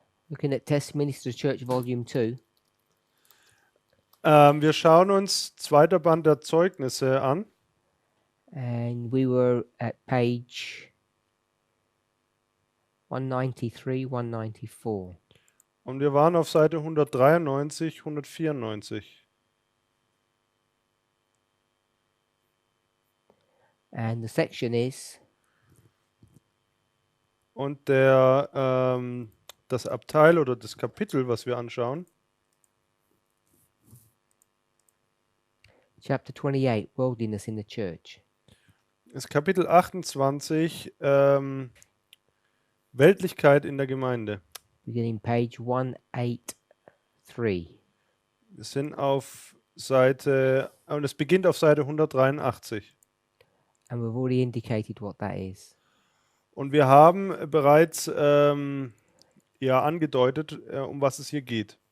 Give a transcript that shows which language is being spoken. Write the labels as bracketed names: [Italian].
[English] Looking at Testimonies to the Church, Volume 2. [German] Wir schauen uns zweiter Band der Zeugnisse an. [English] And we were at page 193, 194. [German] Und wir waren auf Seite 193, 194. [English] And the section is [German] Und das Abteil oder das Kapitel, was wir anschauen, [English] chapter 28, Worldliness in the Church. [German] ist Kapitel 28, Weltlichkeit in der Gemeinde. [English] Beginning page 183. [German] Wir sind auf Seite, und es beginnt auf Seite 183. [English] And we've already indicated what that is. [German] Und wir haben bereits angedeutet, um was es hier geht.